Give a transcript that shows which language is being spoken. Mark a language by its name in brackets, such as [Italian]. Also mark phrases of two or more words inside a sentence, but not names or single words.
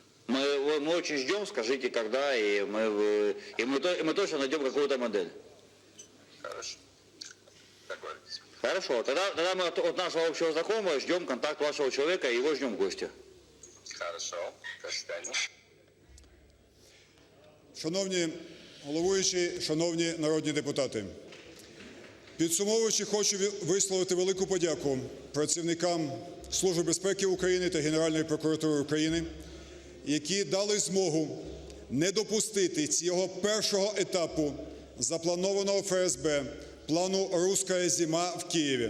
[Russian] Мы очень ждем, скажите, когда, и мы точно найдем какую-то модель. Хорошо. Договорились. Хорошо. Тогда мы от нашего общего знакомого ждем контакт вашего человека, и его ждем в гости. Хорошо. До свидания. [Ukrainian] Шановні головуючі, шановні народні депутати, підсумовуючи, хочу висловити велику подяку працівникам Служби безпеки України та Генеральної прокуратури України, які дали змогу не допустити цього першого етапу запланованого ФСБ плану «Русская зима» в Києві.